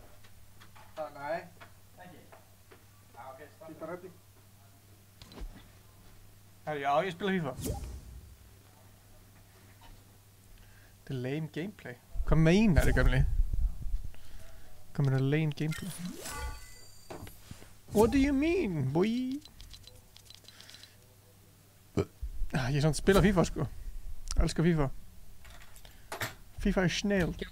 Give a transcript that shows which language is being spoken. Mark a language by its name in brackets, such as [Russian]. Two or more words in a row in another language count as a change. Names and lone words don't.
[Icelandic] Nei. Ekki? Já, ok, stopp. Ég bara öfni. Herri, já, ég spila FIFA. Þetta er [English] lame gameplay. [Icelandic] Hvað meinar þið, gamli? Hvað meinar [English] lame gameplay? What do you mean, boy? [Icelandic] Ég samt spila FIFA sko. Elskar FIFA. FIFA er snilld.